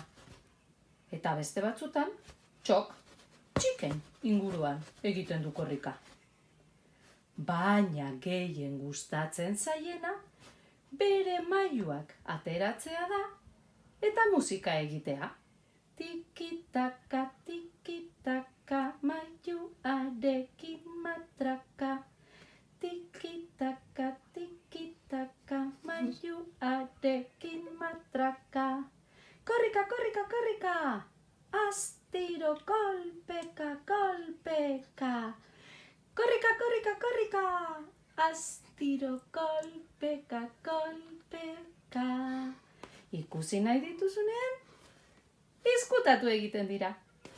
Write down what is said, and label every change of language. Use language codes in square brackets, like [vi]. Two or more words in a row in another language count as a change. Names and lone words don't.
[eu] Eta beste batzutan txok txiken inguruan egiten du korrika. Baina gehien gustatzen zaiena bere mailuak ateratzea da eta musika egitea. Tiki-taka, tiki-taka, mailuarekin matraka. Tiki-taka, tiki-taka, mailuarekin matraka. Korrika, korrika, korrika, astiro kolpeka, kolpeka. Korrika, korrika, korrika, astiro kolpeka, kolpeka. Ikusi nahi dituzunean, izkutatu egiten dira.